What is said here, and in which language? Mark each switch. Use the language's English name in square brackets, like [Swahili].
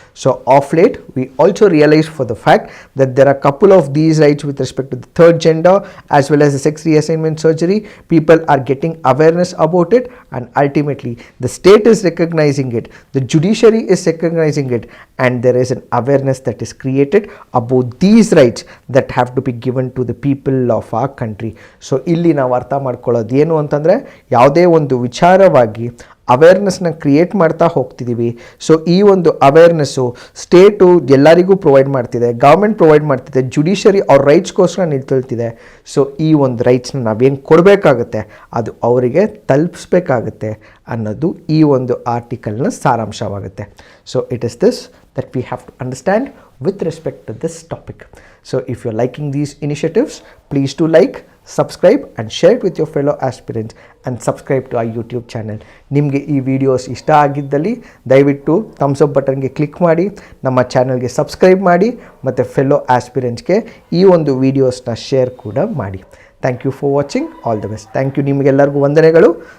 [English] So of late we also realize for the fact that there are a couple of these rights with respect to the third gender as well as the sex reassignment surgery. People are getting awareness about it, and ultimately the state is recognizing it, the judiciary is recognizing it, and there is an awareness that is created about these rights that have to be given to the people of our country. [Kannada] So ಇಲ್ಲಿ ನಾವು ಅರ್ಥ ಮಾಡ್ಕೊಳ್ಳೋದು ಏನು ಅಂತಂದರೆ, ಯಾವುದೇ ಒಂದು ವಿಚಾರವಾಗಿ ಅವೇರ್ನೆಸ್ನ create ಮಾಡ್ತಾ ಹೋಗ್ತಿದ್ದೀವಿ. ಸೊ ಈ ಒಂದು ಅವೇರ್ನೆಸ್ಸು ಸ್ಟೇಟು ಎಲ್ಲರಿಗೂ ಪ್ರೊವೈಡ್ ಮಾಡ್ತಿದೆ, ಗೌರ್ಮೆಂಟ್ ಪ್ರೊವೈಡ್ ಮಾಡ್ತಿದೆ, ಜುಡಿಷರಿ ಅವ್ರ ರೈಟ್ಸ್ಗೋಸ್ಕರ ನಿಂತೊಳ್ತಿದೆ. ಸೊ ಈ ಒಂದು ರೈಟ್ಸ್ನ ನಾವೇನು ಕೊಡಬೇಕಾಗುತ್ತೆ ಅದು ಅವರಿಗೆ ತಲುಪಿಸ್ಬೇಕಾಗುತ್ತೆ ಅನ್ನೋದು ಈ ಒಂದು ಆರ್ಟಿಕಲ್ನ ಸಾರಾಂಶವಾಗುತ್ತೆ. [English] So it is this that we have to understand with respect to this topic. So if you're liking these initiatives, please do like, subscribe and share it with your fellow aspirants and subscribe to our YouTube channel. [Kannada] ನಿಮಗೆ ಈ videos ಇಷ್ಟ ಆಗಿದ್ದಲ್ಲಿ ದಯವಿಟ್ಟು thumbs up ಬಟನ್ಗೆ click ಮಾಡಿ, ನಮ್ಮ ಚಾನಲ್ಗೆ subscribe ಮಾಡಿ ಮತ್ತು ಫೆಲ್ಲೋ ಆಸ್ಪಿರೆಂಟ್ಸ್ಗೆ ಈ ಒಂದು ವಿಡಿಯೋಸ್ನ ಶೇರ್ ಕೂಡ ಮಾಡಿ. [English] Thank you for watching. All the best. Thank you. [Kannada] ನಿಮಗೆಲ್ಲರಿಗೂ ವಂದನೆಗಳು.